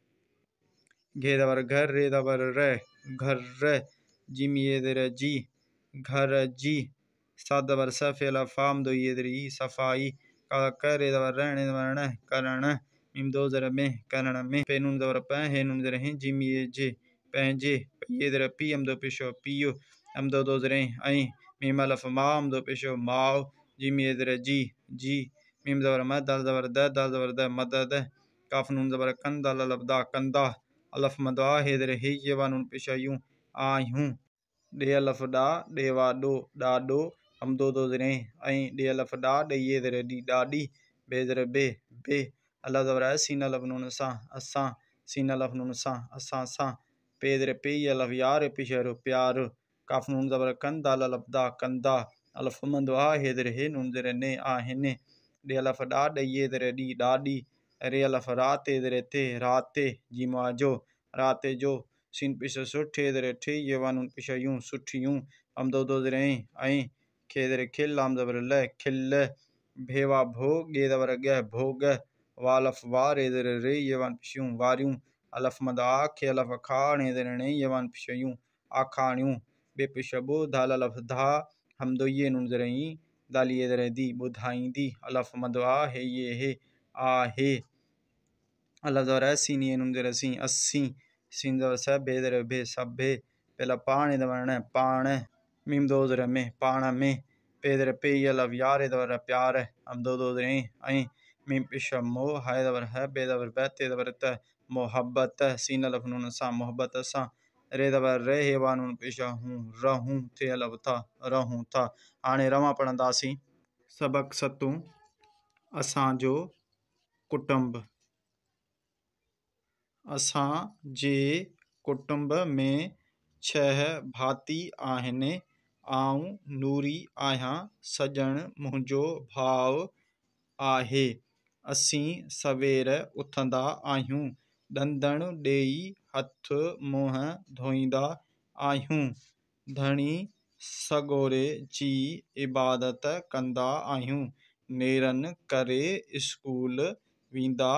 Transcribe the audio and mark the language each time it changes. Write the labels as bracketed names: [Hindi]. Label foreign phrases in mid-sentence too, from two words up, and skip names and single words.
[Sindhi] घे दबर घर रे दबर रे घर रे जिम ये दर जी घर जी सात दबर सफ़े फाम दो ये दरी सफाई का करे दबर रहने दबर करण मीम दो ज़र में करण में पे नून दबर प हे नून ज़र हैं जिम ये जे पहजे ये दर पी हम दो पेशो पियो हम दो ज़र आई मीम अलफ मा हम दो पेशो माओ जिम ये दर जी मीम ज़बर म दाल ज़बर द मदद काफ नून ज़बर कन दाल अलफ दा कंदा अलफ मद आ हैदर हे ये वा नून पेश यूं आयूं डे अलफ डा डे वा डो डाडो हम दो ज़र आई डे अलफ डा डे ये दर डी डाडी बे ज़र बे अलफ ज़बर सीन अलफ नून सा असा सीन अलफ नून सा असा सा पे ज़र पे ये अलफ यार पेश रो प्यार काफ नून ज़बर कन दाल अलफ दा कंदा अलफ मद आ हैदर हे नून ज़र ने आहने डे अलफ डा डे ये दर डी डाडी रे अलफ राते दर थे राते जिमा जो राते जो सीन पेश सुठे दर ठे ये वा नून पेश यूं सुठियूं हम दो ज़र आई खे दर खिल लाम ज़बर ल खिल भेवा भोग गे दबर ग भोग वालफ वा रे दर रे ये वन पेश यूं वारियूं अलफ मद आ खे अलफ खा ने दर ने ये वन पेश यूं आखाणियूं बे पेश बो दाल अलफ धा हम दो ये नून ज़र ही दाल ये दर दी बुधाईंदी अलफ मद आ हे ये हे आ हे अलफ ज़बर सीन ये नून ज़र सी अस्सी सीन ज़बर स बे दर बे सभे पहला पाने दबर न पाण मीम दो ज़र में पाण में पे दर पे ये अलफ यार दबर प्यार हम दो ज़र आई मीम पेश मो हाय दबर है बे दबर ब ते दबर त मोहब्बत सीन अलफ नून सा मोहब्बत सा रे दबर रे हे वा नून पेश हूं रहूं थे अलफ था रहूं था हाणे रवां पढ़ंदासीं सबक सतूं असांजो कुटुंब असां जे कुटुंब में 6 भाती आहिनि आऊं नूरी आहियां सॼण मुंहिंजो भाउ आहे असीं सवेर उथंदा आहियूं ॾंदण ॾेई हथ मुंहुं धोईंदा आहियूं धणी सॻोरे जी इबादत कंदा आहियूं नेरनि करे स्कूल वेंदा